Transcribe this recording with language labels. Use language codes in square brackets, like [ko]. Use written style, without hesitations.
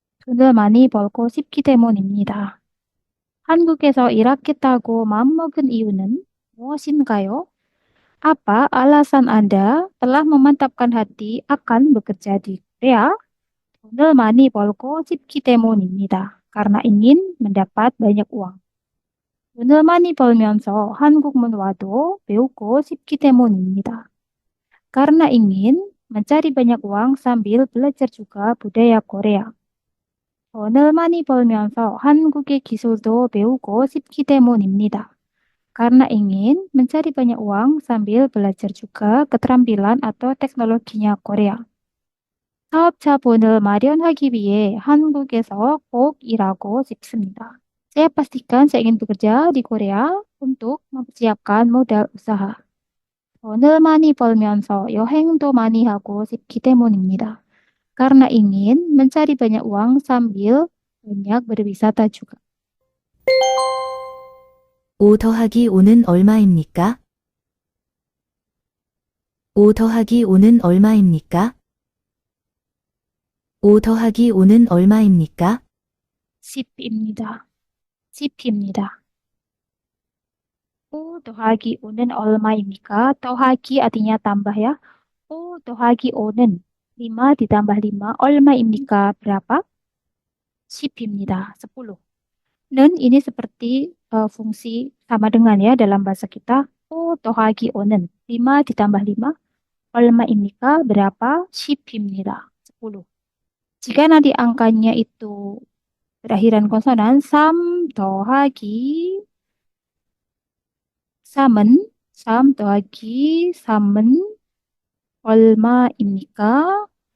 [ko] 돈을 많이 벌고 싶기 때문입니다. 한국에서 일하겠다고 마음먹은 이유는 무엇인가요? [id] Apa alasan Anda telah memantapkan hati akan bekerja di Korea? [ko] 돈을 많이 벌고 싶기 때문입니다. [id] Karena ingin mendapat banyak uang. [ko] 돈을 많이 벌면서 한국문 와도 배우고 싶기 때문입니다. [id] Karena ingin mencari banyak uang sambil belajar juga budaya Korea. [ko] 돈을 많이 벌면서 한국의 기술도 배우고 싶기 때문입니다. [id] Karena ingin mencari banyak uang sambil belajar juga keterampilan atau teknologinya Korea. [ko] 사업 자본을 마련하기 위해 한국에서 꼭 일하고 싶습니다. [id] Saya pastikan saya ingin bekerja di Korea untuk mempersiapkan modal usaha. [ko] 돈을 많이 벌면서 여행도 많이 하고 싶기 때문입니다. [id] Karena ingin mencari banyak uang sambil banyak berwisata juga. [ko] 5 더하기 5는 얼마입니까? 5 더하기 5는 얼마입니까? 5 더하기 5는 얼마입니까? 10입니다. 10입니다. 5 더하기 5는 얼마입니까? 더하기 [id] artinya tambah ya. [ko] 5 더하기 5는 [id] 5 ditambah 5 [ko] 얼마입니까? [id] berapa? [ko] 10입니다. 10. [id] 는 ini seperti fungsi sama dengan ya dalam bahasa kita. [ko] O 더하기 O는 [id] 5 ditambah 5 [ko] 얼마입니까? [id] berapa? [ko] 10입니다. 10. [id] Jika nanti angkanya itu berakhiran konsonan, [ko] 3 더하기 3은 3 더하기 3은 얼마입니까?